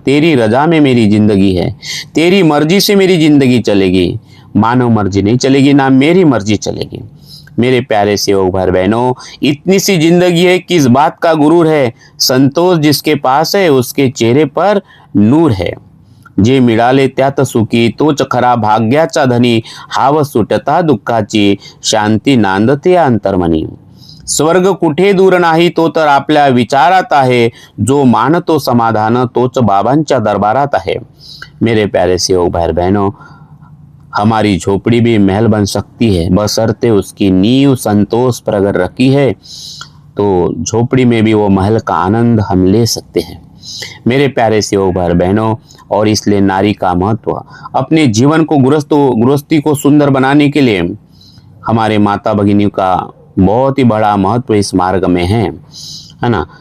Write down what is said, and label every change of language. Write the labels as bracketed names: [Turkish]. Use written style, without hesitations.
[Hindi] तेरी रजा में मेरी जिंदगी है, तेरी मर्जी से मेरी जिंदगी चलेगी। मानव मर्जी नहीं चलेगी, ना मेरी मर्जी चलेगी। मेरे प्यारे सेवक भाई बहनों, इतनी सी जिंदगी है, किस बात का गुरूर है। संतोष जिसके पास है उसके चेहरे पर नूर है। [Marathi] जे मिळाले त्यात सुखी तोच खरा भाग्याचा धनी, हाव सुटता दुःखाची शांती नांदते अंतर्मनी। स्वर्ग कुठे दूर नाही तो तर आपल्या विचारात आहे, जो मानतो समाधान तोच बाबांच्या दरबारात आहे। [Hindi] मेरे प्यारे सेवक भाई बहनों, हमारी झोपड़ी भी महल बन सकती है बशर्ते उसकी नींव संतोष पर अगर रखी है तो झोपड़ी में भी वो महल का आनंद हम ले सकते हैं मेरे प्यारे सेवक भाई बहनों। और इसलिए नारी का महत्व, अपने जीवन को गृहस्थी को सुंदर बनाने के लिए हमारे माता भगिनी का बहुत ही बड़ा महत्व इस मार्ग में है ना।